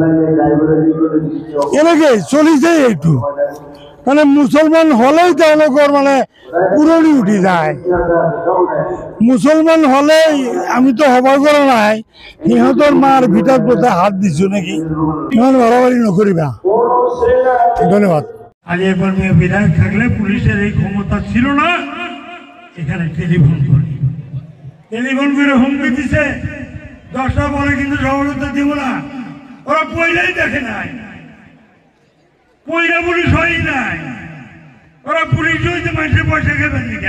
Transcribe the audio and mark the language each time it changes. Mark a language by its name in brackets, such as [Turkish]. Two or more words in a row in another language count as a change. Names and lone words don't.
[Assamese] এনেকে চলিছে এইটো মানে মুছলমান হ'লেই তেওঁলোকৰ মানে পুৰণি উঠি যায় মুছলমান হ'লেই আমিতো সভা কৰা নাই সিহঁতৰ মাৰ ভিতৰত বোধে হাত দিছো নেকি ইমান বাড়াবাড়ি নকৰিবা ধন্যবাদ [Bangla] আলী আকবর মিয়া বিধায়ক থাকলে পুলিশের এই ক্ষমতা ছিল না এখানে টেলিফোন করে হুমকি দিছে 10টা পরে কিন্তু সভাপতি দিব না ওরা পয়লাই দেখে নাই পয়লা পুলিশ হয় নাই ওরা পুলিশ হইতে মানুষের পয়সা খেবেন